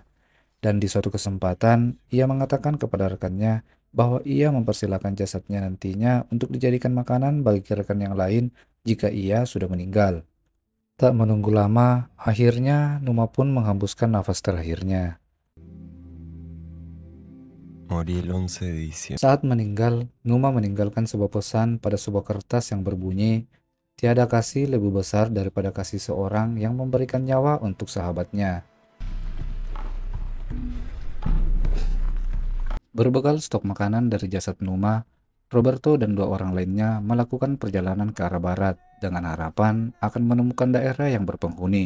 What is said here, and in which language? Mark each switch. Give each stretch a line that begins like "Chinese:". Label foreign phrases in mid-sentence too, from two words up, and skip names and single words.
Indonesian: Dan di suatu kesempatan, ia mengatakan kepada rekannya bahwa ia mempersilahkan jasadnya nantinya untuk dijadikan makanan bagi rekan yang lain jika ia sudah meninggal. Tak menunggu lama, akhirnya Numa pun menghembuskan nafas terakhirnya.
Spanish: Morí el 11 de diciembre.
Indonesian: Saat meninggal, Numa meninggalkan sebuah pesan pada sebuah kertas yang berbunyi, "Tiada kasih lebih besar daripada kasih seorang yang memberikan nyawa untuk sahabatnya." Berbekal stok makanan dari jasad Numa, Roberto dan 2 orang lainnya melakukan perjalanan ke arah barat dengan harapan akan menemukan daerah yang berpenghuni.